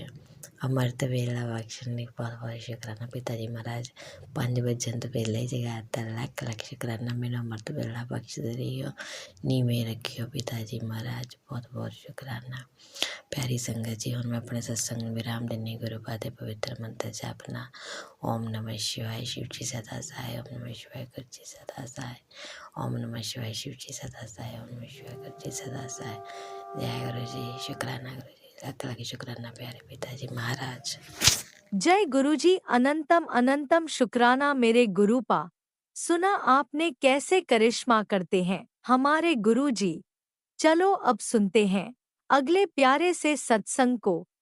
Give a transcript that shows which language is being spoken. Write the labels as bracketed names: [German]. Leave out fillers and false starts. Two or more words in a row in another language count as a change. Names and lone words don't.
[Punjabi] ਅੰਮ੍ਰਿਤ ਵੇਲਾ ਬਖਸ਼ਣ ਲਈ ਬਹੁਤ ਬਹੁਤ ਸ਼ੁਕਰਾਨਾ ਪਿਤਾ ਜੀ ਮਹਾਰਾਜ। 5 ਵਜਣ ਤੋਂ ਪਹਿਲਾਂ ਹੀ ਜਗਾਤਾ, ਲੱਖ ਲੱਖ ਸ਼ੁਕਰਾਨਾ। ਮੈਨੂੰ ਅੰਮ੍ਰਿਤ ਵੇਲਾ ਬਖਸ਼ਦੇ ਰਹੀਓ, ਨੀਵੇਂ ਰੱਖਿਓ ਪਿਤਾ ਜੀ ਮਹਾਰਾਜ, ਬਹੁਤ ਬਹੁਤ ਸ਼ੁਕਰਾਨਾ। ਪਿਆਰੀ ਸੰਗਤ ਜੀ, ਹੁਣ ਮੈਂ ਆਪਣੇ ਸਤਸੰਗ ਨੂੰ ਵਿਰਾਮ ਦਿੰਦੀ। ਗੁਰੂ ਪਾਦ ਦੇ ਪਵਿੱਤਰ ਮੰਤਰ ਜਪਣਾ। [Hindi] ਓਮ ਨਮः शिवाय शिव जी सदा सहाय, ओम नमः शिवाय गुरु जी सदा सहाय, ओम नमः शिवाय शिव जी सदा सहाय, ओम नमः शिवाय गुरु जी सदा सहाय। जय गुरु जी, शुक्राना गुरु जी, लाख लाख शुक्राना प्यारे पिताजी महाराज। जय गुरुजी, अनंतम अनंतम शुक्राना मेरे गुरुपा। सुना आपने कैसे करिश्मा करते हैं हमारे गुरुजी। चलो अब सुनते हैं अगले प्यारे से सत्संग को।